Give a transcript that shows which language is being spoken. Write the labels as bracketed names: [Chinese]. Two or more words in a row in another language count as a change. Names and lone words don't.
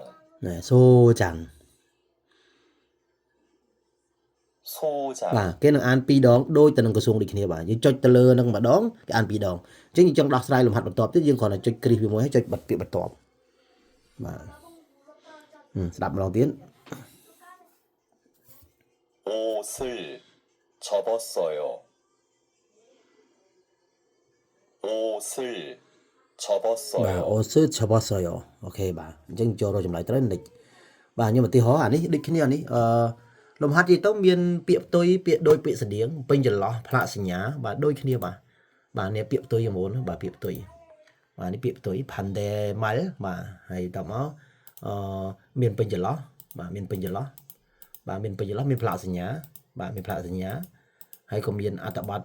[Khmer] ណែសូចាំបាទគេនឹងអាន2ដងដូចទៅនឹងក្រសួងដូចគ្នាបាទយើងចុចទៅលើនឹងម្ដងគេអាន2ដងអញ្ចឹងយើងចង់ដោះស្រាយលំហាត់បន្ទាប់ទៀតយើងគ្រាន់តែចុចគ្រីសវាមួយហើយចុចបិទពាក្យបន្ទាប់បាទស្ដាប់ម្ដងទៀត [Korean] 옷을 접었어요. 옷을 [Khmer] បាទ [Korean] 접었어요. 옷을 접었어요 [Khmer] អូខេបាទអញ្ចឹងចូលរកចម្លើយត្រូវនិចបាទខ្ញុំឧទាហរណ៍អានេះដូចគ្នាអានេះលំហាត់និយាយទៅមានពាក្យផ្ទុយពាក្យដូចពាក្យស្តៀងពេញចន្លោះផ្លាកសញ្ញាបាទដូចគ្នាបាទនេះពាក្យផ្ទុយមុន បាទពាក្យផ្ទុយបាទនេះពាក្យផ្ទុយផាន់ដេម៉ាល់បាទហើយតមកមានពេញចន្លោះបាទមានពេញចន្លោះបាទមានពេញចន្លោះមានផ្លាកសញ្ញាបាទមានផ្លាកសញ្ញាហើយក៏មានអត្ថបទ